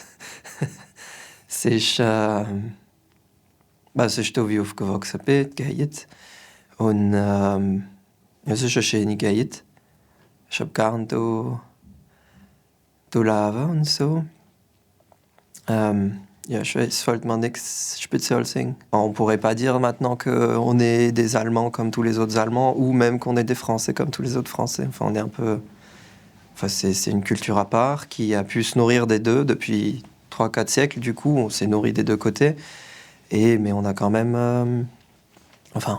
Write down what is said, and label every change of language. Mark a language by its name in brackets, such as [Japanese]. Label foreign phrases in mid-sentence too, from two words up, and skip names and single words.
[German] Es ist, es ist da, wie ich aufgewachsen bin, Gegend. Und es ist eine schöne Gegend. Ich habe gern da leben und so. Ja, je weiß, fällt mir nichts Spezielles ein. [French] On pourrait pas dire maintenant qu'on est des Allemands comme tous les autres Allemands, ou même qu'on est des Français comme tous les autres Français. Enfin, on est un peu... Enfin, c'est une culture à part qui a pu se nourrir des deux depuis 3-4 siècles. Du coup, on s'est nourri des deux côtés. Mais on a quand même... Enfin...